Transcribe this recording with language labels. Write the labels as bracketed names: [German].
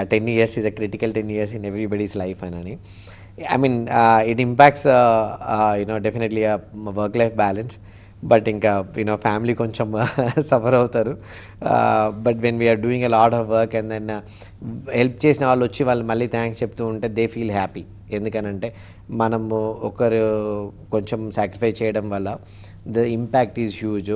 [English] ఆ 10 years is a critical 10 years in everybody's life అని. I mean, it impacts, definitely a work-life balance. [Telugu] But ఇంకా family కొంచెం suffer అవుతారు. [English] but when we're doing a lot of work and then [Telugu] help చేసిన వాళ్ళు వచ్చి వాళ్ళు మళ్ళీ థ్యాంక్స్ చెప్తూ ఉంటే [English] They feel happy. [Telugu] ఎందుకనంటే మనము ఒకరు కొంచెం సాక్రిఫైస్ చేయడం వల్ల [English] The impact is huge.